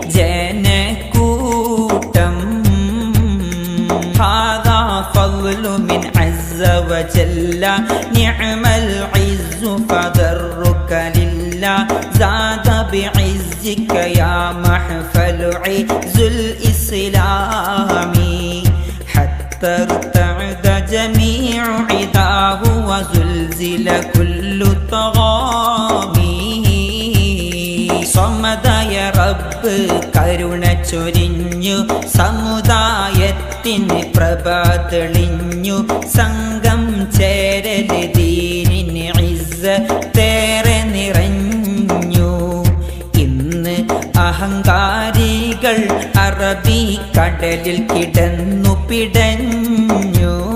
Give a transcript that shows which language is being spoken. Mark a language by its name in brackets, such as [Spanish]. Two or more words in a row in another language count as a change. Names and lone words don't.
[Arabic] ജനക്കൂട്ടം هذا فضل من عز وجل نعم العز فخرك لله ساد بعزك يا محفل عز الإسلام حتى ارتعد جميع عداه وزلزل كل طغامي [Malayalam] സമദായ റബ്ബ് കരുണ ചൊരിഞ്ഞു സമുദായത്തിന് പ്രഭ തെളിഞ്ഞു സംഘം ചേരല് ദീനിന് ഇസ്സത്തേറെ നിറഞ്ഞു ഇന്ന് അഹങ്കാരികൾ അറബി കടലിൽ കിടന്നു പിടഞ്ഞു